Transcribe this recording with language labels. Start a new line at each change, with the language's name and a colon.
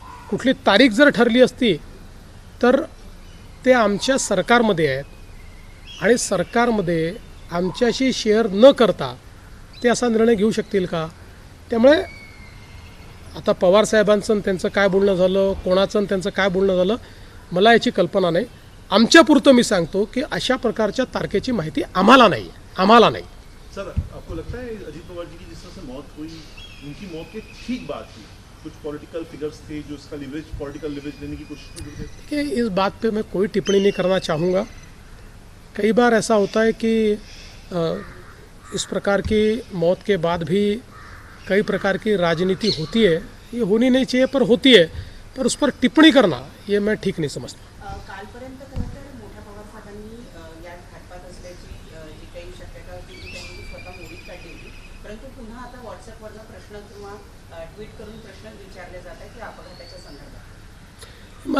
Marathi: कुठली तारीख जर ठरली असती तर ते आमच्या सरकारमध्ये आहेत आणि सरकारमध्ये आमच्याशी शेअर न करता ते असा निर्णय घेऊ शकतील का? त्यामुळे आता पवार साहेबांचं आणि त्यांचं काय बोलणं झालं, कोणाचं आणि त्यांचं काय बोलणं झालं, मला याची कल्पना नाही. आमच्यापुरतं मी सांगतो की अशा प्रकारच्या तारखेची माहिती आम्हाला नाही.
Hindi: सर, आपको लगता है अजीत पवार जी की जिस तरह से मौत हुई, उनकी मौत के ठीक बाद ही कुछ पॉलिटिकल फिगर्स थे जो उसका पॉलिटिकल लिवरेज लेने की कोशिश कर रहे थे? कि इस बात पे मैं कोई टिप्पणी नहीं करना चाहूँगा. कई बार ऐसा होता है कि इस प्रकार की मौत के बाद भी कई प्रकार की राजनीति होती है, ये होनी नहीं चाहिए पर होती है, पर उस पर टिप्पणी करना ये मैं ठीक नहीं समझता.
Marathi: कालपर्यंत खरं तर मोठ्या पवार साहेबांनी या घातपात असल्याची जी काही शक्यता होती ती त्यांनी स्वतः मोडीत काढली होती, परंतु पुन्हा आता व्हॉट्सअपवरनं प्रश्न किंवा ट्विट करून प्रश्न विचारले जात आहेत की अपघाताच्या संदर्भात.